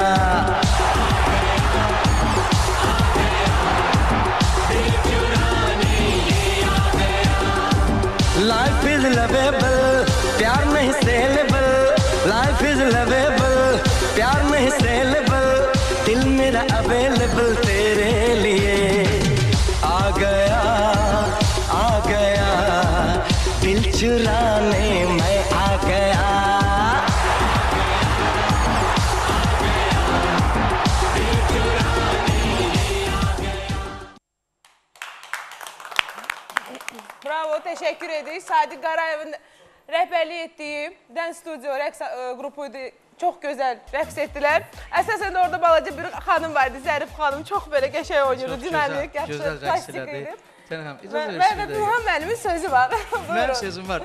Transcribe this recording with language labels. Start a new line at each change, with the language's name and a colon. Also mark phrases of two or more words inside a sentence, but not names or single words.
English: life is lovable,
Hindi: प्यार नहीं सेलेबल,
English: life is lovable,
Hindi: प्यार नहीं सेलेबल, दिल मेरा अवेलेबल तेरे लिए। आ गया, आ गया, दिल चुराने मैं आ गया।
Turkish: Bravo, teşekkür ederiz.
Azerbaijani: Sadiq Qarayevin rəhbərlik etdiyi Dance Studio rəqs qrupuydu. Çox gözəl rəqs etdilər. Əsasən də orada balaca bir xanım vardı, Zərif xanım. Çox belə qəşəng oynayırdı, dinamik, yaxşı, plastik idi. Və Burhan müəllimin sözü var. Mənim sözüm var.